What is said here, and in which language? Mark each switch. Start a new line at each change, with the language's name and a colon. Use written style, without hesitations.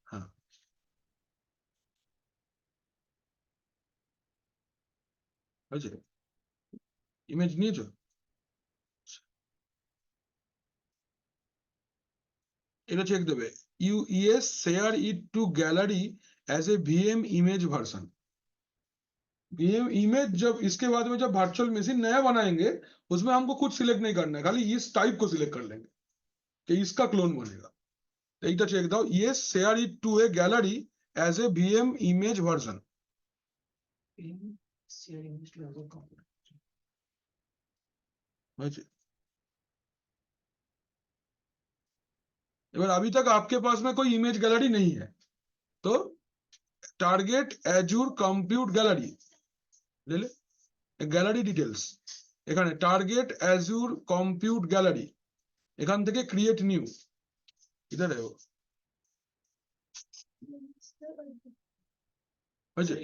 Bangla: হ্যাঁ হয়েছে, ইমেজ নিয়েছো, এটা চেক দেবে,
English: yes share it to gallery as a VM image version।
Hindi: VM image जब इसके बाद में जब वर्चुअल मशीन नया बनाएंगे उसमें हमको कुछ सिलेक्ट नहीं करना है, खाली इस टाइप को सिलेक्ट कर लेंगे कि इसका क्लोन बनेगा।
English: तो
Bangla: এইটা চেক দাও,
English: yes share it to a gallery as a VM image version। Share image to other computer.
Hindi: হয়েছে, एबार अभी तक आपके पास में कोई इमेज गैलरी नहीं है तो टारगेट एजूर कंप्यूट गैलरी ले ले,
Bangla: গ্যালারি ডিটেলস, এখানে টার্গেট অ্যাজুর কম্পিউট গ্যালারি, এখান থেকে ক্রিয়েট নিউ,
Hindi: इधर है वो, হয়েছে,